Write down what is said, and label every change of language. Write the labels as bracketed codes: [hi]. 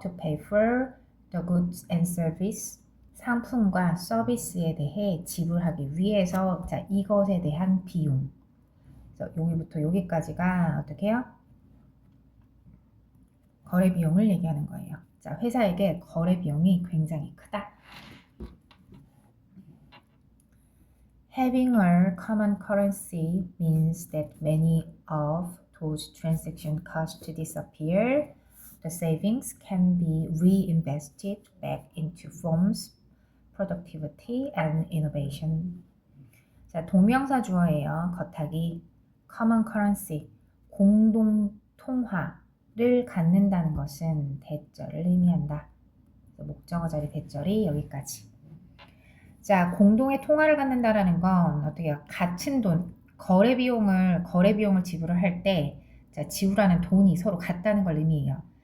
[en] to pay for the goods and service, [ko] 상품과 서비스에 대해 지불하기 위해서 자, 이것에 대한 비용. 그래서 여기부터 여기까지가 어떻게 해요? 거래 비용을 얘기하는 거예요. 자, 회사에게 거래 비용이 굉장히 크다. [en] Having a common currency means that many of those transaction costs disappear. The savings can be reinvested back into firms, productivity and innovation. [ko] 자, 동명사 주어예요. 겉하기 common currency, 공동 통화를 갖는다는 것은 대절을 의미한다. 목적어 자리 대절이 여기까지. 자, 공동의 통화를 갖는다라는 건 어떻게 해요? 같은 돈, 거래 비용을 지불을 할 때 자, 지불하는 돈이 서로 같다는 걸 의미해요.